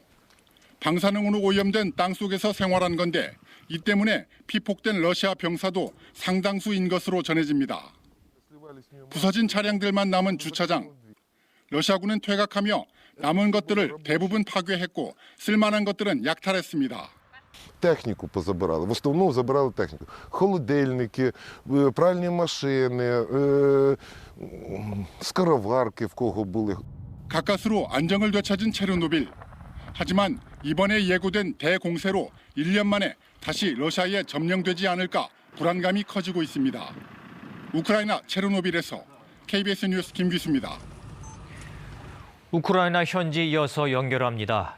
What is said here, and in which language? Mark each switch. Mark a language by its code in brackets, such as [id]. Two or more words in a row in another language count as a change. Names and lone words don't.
[ko] 방사능으로 오염된 땅 속에서 생활한 건데 이 때문에 피폭된 러시아 병사도 상당수인 것으로 전해집니다. 부서진 차량들만 남은 주차장. 러시아군은 퇴각하며 남은 것들을 대부분 파괴했고 쓸만한 것들은 약탈했습니다. [uk] Техніку позабирали, в основному забирали техніку. Холодильники, пральні машини, скороварки в кого були. [ko] 가까스로 안정을 되찾은 체르노빌. 하지만 이번에 예고된 대공세로 1년 만에 다시 러시아에 점령되지 않을까 불안감이 커지고 있습니다. 우크라이나 체르노빌에서 KBS 뉴스 김귀수입니다. 우크라이나 현지 이어서 연결합니다.